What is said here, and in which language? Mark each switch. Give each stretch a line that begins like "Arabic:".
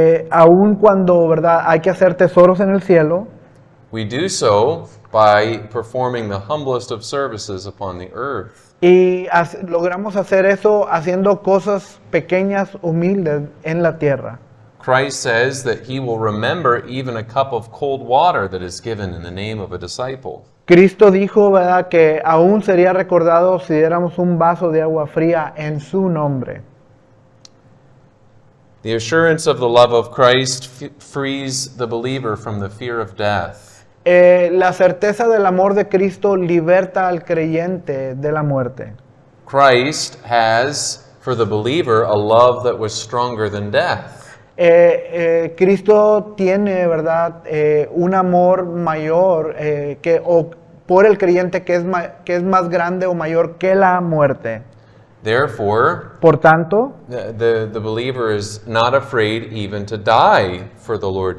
Spanish: Aún cuando, ¿verdad?, hay que hacer tesoros en el cielo,
English: we do so by performing the humblest of services upon the earth.
Spanish: y logramos hacer eso haciendo cosas pequeñas, humildes en la tierra.
English: Christ says that he will remember even a cup of cold water that is given in the name of a disciple.
Spanish: Cristo dijo, ¿verdad?, que aún sería recordado si diéramos un vaso de agua fría en su nombre.
English: The assurance of the love of Christ frees the believer from the fear of death.
Spanish: La certeza del amor de Cristo liberta al creyente de la muerte.
English: Christ has, for the believer, a love that was stronger than death.
Spanish: Cristo tiene, ¿verdad?, un amor mayor por el creyente que es más grande o mayor que la muerte.
English: Therefore,
Spanish: Por tanto,
English: the believer is not afraid even to die for the Lord